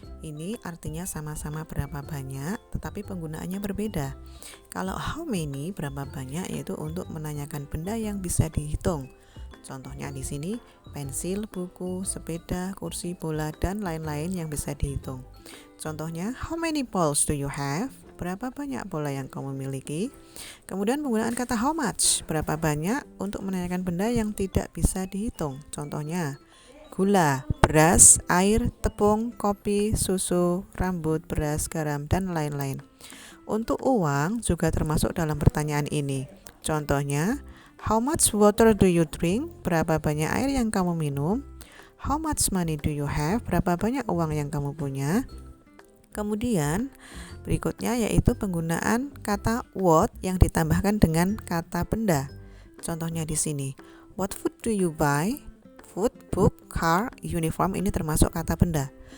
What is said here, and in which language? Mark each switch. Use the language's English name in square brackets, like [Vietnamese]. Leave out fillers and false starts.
[Indonesian] Ini artinya sama-sama berapa banyak, tetapi penggunaannya berbeda. Kalau how many, berapa banyak, yaitu untuk menanyakan benda yang bisa dihitung. Contohnya di sini, pensil, buku, sepeda, kursi, bola, dan lain-lain yang bisa dihitung. Contohnya, [English] how many balls do you have? [Indonesian] Berapa banyak bola yang kamu miliki? Kemudian penggunaan kata how much, berapa banyak, untuk menanyakan benda yang tidak bisa dihitung. Contohnya, gula, beras, air, tepung, kopi, susu, rambut, beras, garam, dan lain-lain. Untuk uang juga termasuk dalam pertanyaan ini. Contohnya, [English] how much water do you drink? [Indonesian] Berapa banyak air yang kamu minum? [English] How much money do you have? [Indonesian] Berapa banyak uang yang kamu punya? Kemudian berikutnya yaitu penggunaan kata what yang ditambahkan dengan kata benda. Contohnya di sini, [English] what food do you buy? [Indonesian] Food, book, car, uniform ini termasuk kata benda.